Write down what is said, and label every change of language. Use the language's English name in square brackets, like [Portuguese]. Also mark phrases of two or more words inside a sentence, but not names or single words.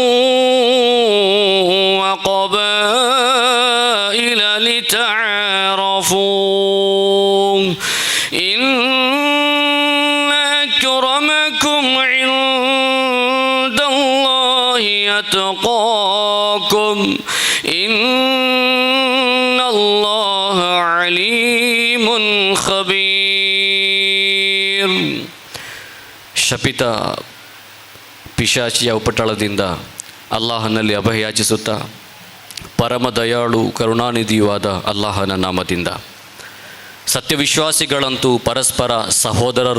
[Arabic] وقبائل لتعارفوا إن أكرمكم عند الله أتقاكم إن الله عليم خبير. [Kannada] ಶಪಿತ ಪಿಶಾಚಿಯ ಉಪಟಳದಿಂದ ಅಲ್ಲಾಹನಲ್ಲಿ ಅಭಯಯಾಚಿಸುತ್ತಾ ಪರಮ ದಯಾಳು ಕರುಣಾನಿಧಿಯೂ ಆದ ಅಲ್ಲಾಹನ ನಾಮದಿಂದ ಸತ್ಯವಿಶ್ವಾಸಿಗಳಂತೂ ಪರಸ್ಪರ ಸಹೋದರರು.